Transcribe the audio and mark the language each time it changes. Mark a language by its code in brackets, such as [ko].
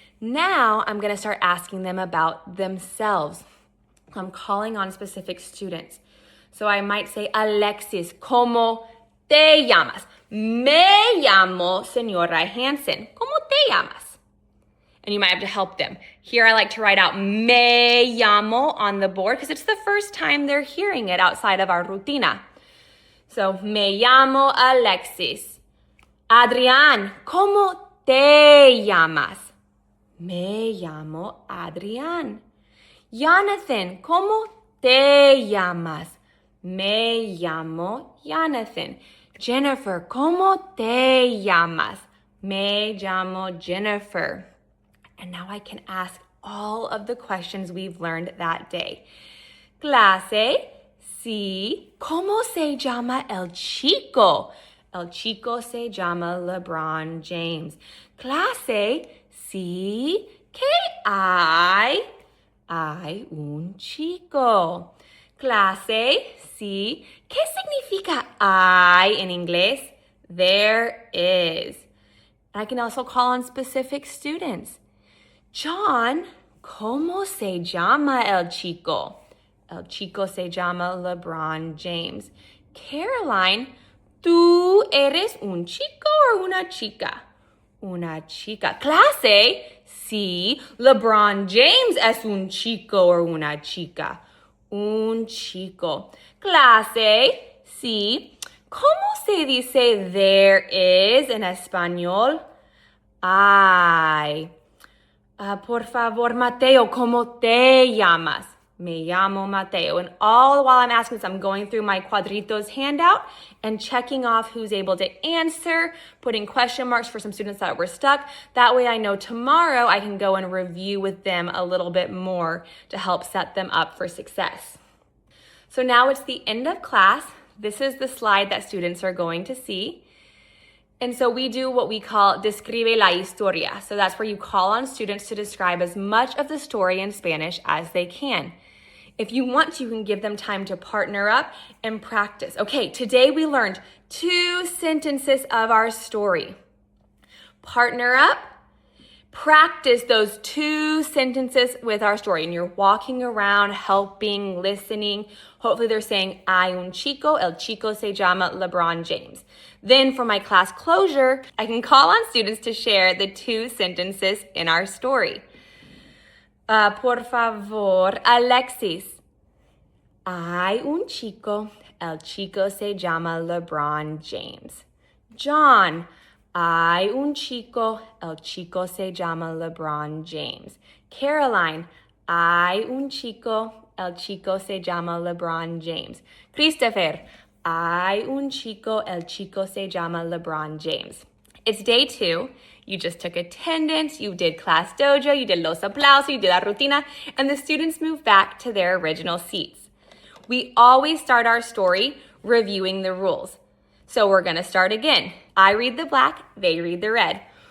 [en] Now I'm going to start asking them about themselves. I'm calling on specific students. So I might say, Alexis, [es] ¿cómo te llamas? Me llamo Señora Hansen. ¿Cómo te llamas? [en] And you might have to help them. Here I like to write out me llamo on the board because it's the first time they're hearing it outside of our rutina. [es] So, me llamo Alexis. Adrián, ¿cómo te llamas? Me llamo Adrián. Jonathan, ¿cómo te llamas? Me llamo Jonathan. Jennifer, ¿cómo te llamas? Me llamo Jennifer. [en] And now I can ask all of the questions we've learned that day. [es] Clase, si, ¿cómo se llama el chico? El chico se llama LeBron James. Clase, si, ¿qué hay? Hay un chico. Clase, si, ¿qué significa hay en inglés? [en] There is. I can also call on specific students. [es] John, ¿cómo se llama el chico? El chico se llama LeBron James. Caroline, ¿tú eres un chico o una chica? Una chica. Clase, sí, LeBron James es un chico o una chica. Un chico. Clase, sí, ¿cómo se dice [en] there is [es] en español? Hay. Por favor, Mateo, ¿cómo te llamas? Me llamo Mateo. [en] And all while I'm asking this, I'm going through my cuadritos handout and checking off who's able to answer, putting question marks for some students that were stuck. That way I know tomorrow I can go and review with them a little bit more to help set them up for success. So now it's the end of class. This is the slide that students are going to see. And so we do what we call describe la historia. So that's where you call on students to describe as much of the story in Spanish as they can. If you want to, you can give them time to partner up and practice. Okay, today we learned 2 sentences of our story. Partner up, practice those 2 sentences with our story. And you're walking around, helping, listening. Hopefully they're saying, [es] hay un chico, el chico se llama LeBron James. [en] Then for my class closure, I can call on students to share the 2 sentences in our story. [es] Por favor, Alexis. Hay un chico, el chico se llama LeBron James. John. Hay un chico, el chico se llama LeBron James. Caroline. Hay un chico, el chico se llama LeBron James. Christopher. Hay un chico, el chico se llama LeBron James. [en] It's day 2. You just took attendance, you did class dojo, you did los aplausos, you did la rutina, and the students move back to their original seats. We always start our story reviewing the rules. So we're gonna start again. I read the black, they read the red.